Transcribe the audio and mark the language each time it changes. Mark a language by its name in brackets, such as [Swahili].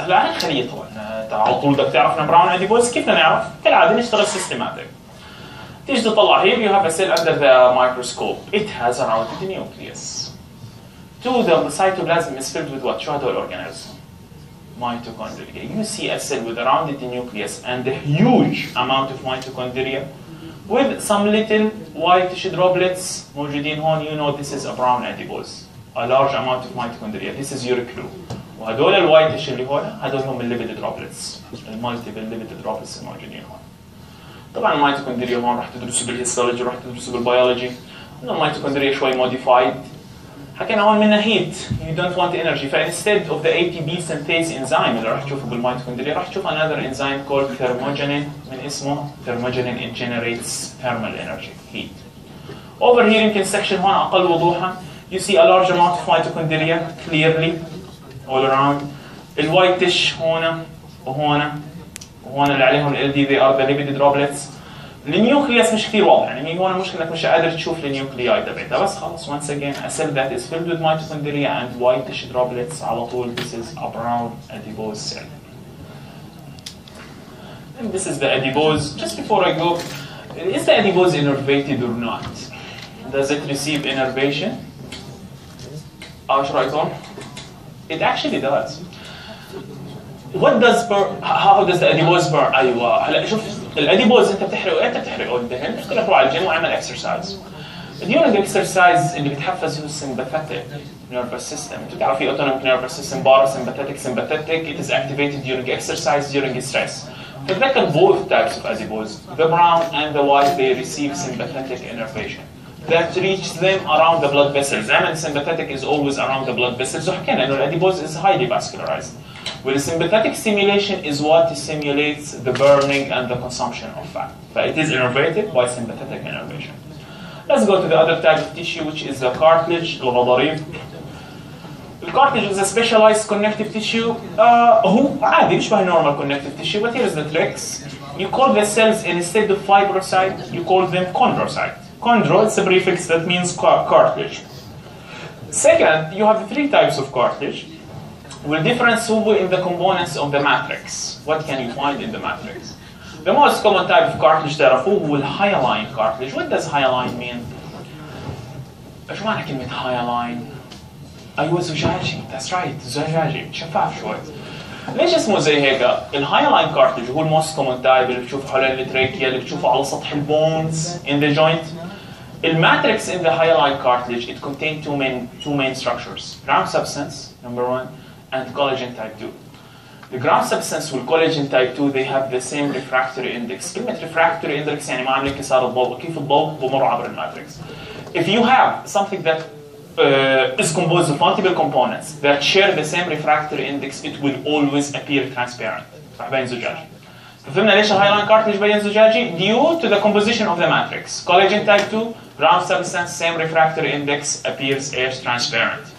[Arabic] هلا عن الخلية طبعا على طول بدك تعرف ان براون اديبوز كيف بدنا نعرف؟ كالعادة نشتغل systematic. تيجي تطلع [English] here you have a cell under the microscope. It has a rounded nucleus. The cytoplasm is filled with what? [Arabic] شو هدول [English] organelles؟ mitochondria. You see a cell with a rounded nucleus and a huge amount of mitochondria with some little whitish droplets [Arabic] موجودين هون. [English] You know this is a brown adipose. A large amount of mitochondria. This is your clue. [Arabic] وهدول الوايتش اللي هون هدول هم الليبيد droplets. المالتيبل ليبيد droplets الموجودين هون. طبعا الميتوكوندريا هون راح تدرسوا بالهيستولوجي راح تدرسوا بالبيولوجي. الميتوكوندريا شوي modified. حكينا هون منها [English] heat you don't want energy فinstead of the ATP synthase enzyme [Arabic] اللي راح تشوفه بالميتوكوندريا راح تشوف [English] another enzyme called thermogenin [Arabic] من اسمه [English] thermogenin it generates thermal energy heat. Over here [Arabic] يمكن [English] section [Arabic] هون أقل وضوحا [English] you see a large amount of mitochondria clearly all around. [Arabic] الوايتش هون وهون وهون اللي عليهم ال LD [English] they are the lipid droplets. [Arabic] النيوكليوس مش كثير واضح يعني هون المشكلة انك مش قادر تشوف النيوكلياي تبعتها بس خلص [English] once again a cell that is filled with mitochondria and whitish droplets [Arabic] على طول [English] this is a brown adipose cell. And this is the adipose. Just before I go, is the adipose innervated or not? Does it receive innervation? [Arabic] شو رأيكم؟ [English] It actually does. What does how does the adipose burn؟ [Arabic] ايوه هلا شوف الاديبوز انت بتحرقه امتى بتحرقه الدهن؟ قلت لك روح على الجيم واعمل اكسرسايز. [English] during exercise [Arabic] اللي بتحفز هو السمباثيك nervous system. انتوا بتعرفوا في [English] autonomic nervous system parasympathetic sympathetic it is activated during exercise during stress. [Arabic] تتذكر [English] both types of adipose the brown and the white they receive sympathetic innervation that reach them around the blood vessels. [Arabic] دائما [English] sympathetic is always around the blood vessels [Arabic] وحكينا انه الاديبوز [English] is highly vascularized. Well, sympathetic stimulation is what stimulates the burning and the consumption of fat. So it is innervated by sympathetic innervation. Let's go to the other type of tissue, which is the cartilage, الغضاريف. The cartilage is a specialized connective tissue. [Arabic] هو عادي مش [English] normal connective tissue, but here's the tricks. You call the cells instead of fibrocyte, you call them chondrocyte. Chondro, it's a prefix that means cartilage. Second, you have three types of cartilage. The difference in the components of the matrix. What can you find in the matrix? The most common type of cartilage تعرفوه هو hyaline cartilage. What does hyaline mean? [Arabic] ايش معنى كلمة hyaline؟ أيوة زجاجي. [English] That's right. [Arabic] زجاجي. شفاف شوي. ليش اسمه زي هيك؟ الهايلاين cartilage هو الموست common type اللي بتشوفه حوالين التراكيا اللي بتشوفه على سطح البونز [English] in the joint. الماتريكس in the hyaline cartilage it contains two main structures. Ground substance number one and collagen type 2. The ground substance والcollagen type 2 they have the same refractory index. [Arabic] كلمة refractory index يعني ما عامل انكسار الضوء كيف الضوء بمر عبر الماتريكس. [English] If you have something that is composed of multiple components that share the same refractory index it will always appear transparent. [Arabic] راح يبين زجاجي. فهمنا ليش الهايلاين cartilage بين زجاجي؟ [English] Due to the composition of the matrix. Collagen type 2 ground substance same refractory index appears as transparent.